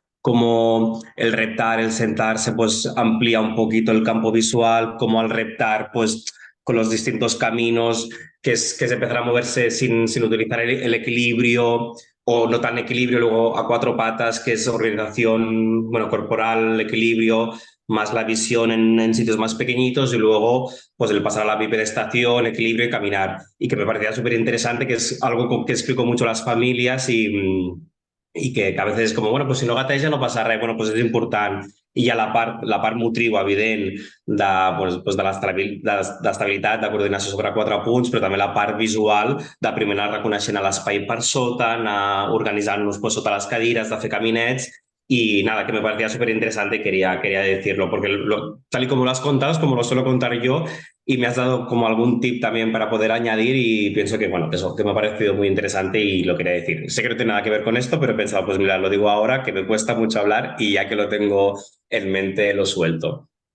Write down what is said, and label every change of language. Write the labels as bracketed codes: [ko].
[es] como el reptar, el sentarse, pues amplía un poquito el campo visual, como al reptar, pues con los distintos caminos, que es empezar a moverse sin utilizar el equilibrio, o no tan equilibrio, luego a cuatro patas, que es organización corporal, equilibrio, más la visión en sitios más pequeñitos, y luego pues el pasar a la bipedestación, equilibrio y caminar. Y que me parecía súper interesante, que es algo que explico mucho a las familias y que a veces [ca] és com, bueno, pues si no gateja no passa res, bueno, pues és important. I hi ha la part motriu evident de l'estabilitat, de coordinació sobre 4 punts, però també la part visual de primer anar reconeixent l'espai per sota, anar organitzant-nos pues, sota les cadires, de fer caminets. [es] Y nada, que me parecía súper interesante y quería decirlo, porque tal y como lo has contado es como lo suelo contar yo, y me has dado como algún tip también para poder añadir, y pienso que, bueno, eso, que me ha parecido muy interesante y lo quería decir. Sé que no tiene nada que ver con esto, pero he pensado, pues mira, lo digo ahora, que me cuesta mucho hablar y ya que lo tengo en mente lo suelto.